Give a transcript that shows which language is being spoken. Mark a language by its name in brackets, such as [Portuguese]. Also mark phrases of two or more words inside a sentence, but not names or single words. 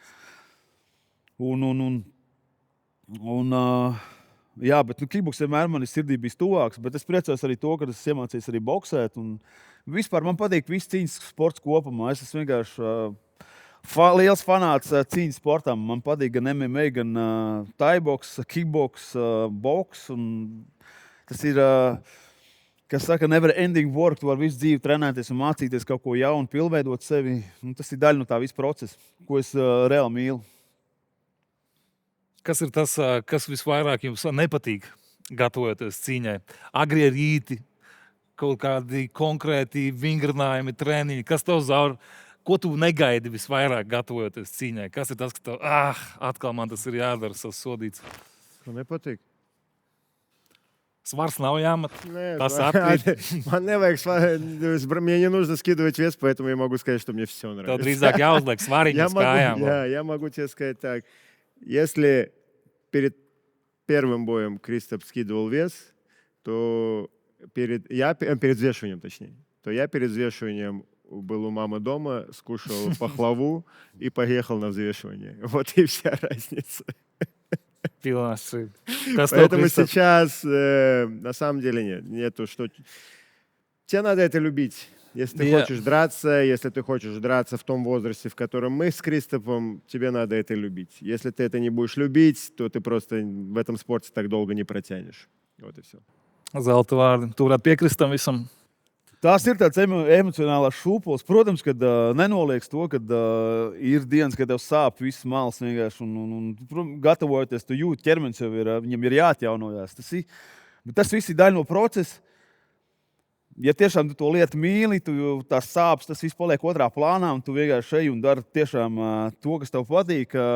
[Latvian] Bet kickboks vienmēr man sirdī bijis tuvāks, bet es priecājos arī to, ka es iemācījos arī boksēt. Un vispār man patīk viss cīņas sports kopumā. Es esmu vienkārši liels fanāts cīņas sportam. Man patīk gan MMA, gan taiboks, kickboks, boks. Tas ir, kas saka, [English] never ending work. [Latvian] Tu vari visu dzīvi trenēties un mācīties kaut ko jaunu, pilnveidot sevi. Tas ir daļa no tā visa procesa, ko es reāli mīlu. Kas ir tas, kas visvairāk jums nepatīk, gatavojoties cīņai? Agrie rīti, kaut kādi konkrēti vingrinājumi, treniņi. Kas tev zaur? Ko tu negaidi visvairāk gatavojoties cīņai? Kas ir tas, ka tev, atkal man tas ir jādara, tas sodīts? Что nepatīk? Svars nav jāmat. [Russian] Нет, [Latvian] Tas atkrīt. [Russian] Мне не нужно скидывать вес, поэтому я могу сказать, что мне все [Latvian] Tev [Russian] нравится. [Latvian] drīzāk jāuzliek svariņu uz kājām. [Russian] Я могу тебе сказать так. Если перед первым боем Кристоп скидывал вес, то перед взвешиванием, точнее, то я перед взвешиванием был у мамы дома, скушал пахлаву и поехал на взвешивание. Вот и вся разница. [Latvian] Pilnās ir. Kas tev, [Russian] Поэтому [Latvian] Kristap? [Russian] сейчас на самом деле нету, что... Тебе надо это любить. Если ты хочешь драться, если ты хочешь драться в том возрасте, в котором мы с Кристопом, тебе надо это любить. Если ты это не будешь любить, то ты просто в этом спорте так долго не протянешь. Вот и все. [Latvian] Zelta vārdi. Tu varētu piekrist tam visam. Tās ir tādas emocionālās šūpoles. Protams, ka nenoliedz to, ka ir dienas, kad tev sāp viss malas vienkārši. Gatavojoties, tu jūti, ķermenis jau ir, viņam ir jāatjaunojās. Tas viss ir daļa no procesa. Ja tiešām tu to lietu mīli, tās sāpes, tas viss paliek otrā plānā, un tu vienkārši ej un dari tiešām to, kas tev patīk.